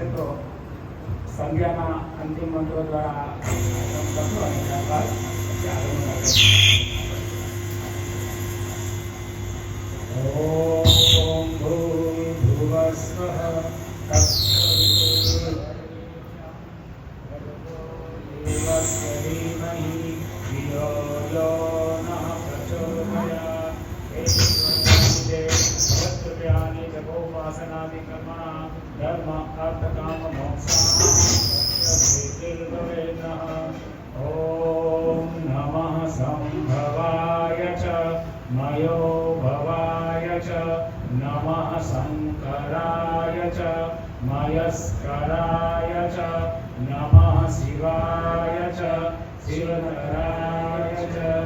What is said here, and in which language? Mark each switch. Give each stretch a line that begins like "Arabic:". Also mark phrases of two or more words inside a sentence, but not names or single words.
Gujarati: તો સંધ્યાના અંતિમ મંત્રો દ્વારા કરશો અને ત્યારબાદ આગળનું
Sanskrit: ओम भूर्भुवस्वः तत्सवितुर्वरेण्यं धियो यो नः प्रचोदयात्. भवत्यानि जपोपासनादिकर्मणा धर्म अर्थ काम मोक्षाः. ओम नमः संभवाय च मयो भवाय च नमः शंकराय च मयस्कराय च नमः शिवाय च शिवधराय च.